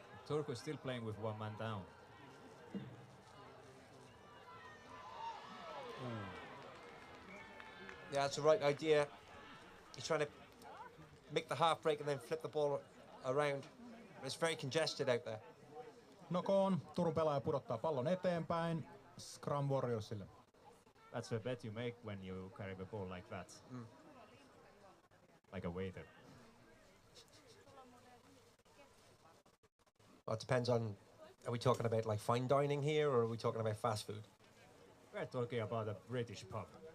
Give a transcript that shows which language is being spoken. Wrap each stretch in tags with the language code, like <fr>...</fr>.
<en>Turku is still playing with 1 man down. Yeah, that's the right idea. He's trying to make the half break and then flip the ball around. It's very congested out there. Knock on.</en> <fi>Turun pelaaja pudottaa pallon eteenpäin. Scrum Warriorsille.</fi> <en>That's the bet you make when you carry the ball like that. Like a waiter. Well, it depends on, are we talking about like fine dining here or are we talking about fast food? We're talking about a British pub.</en>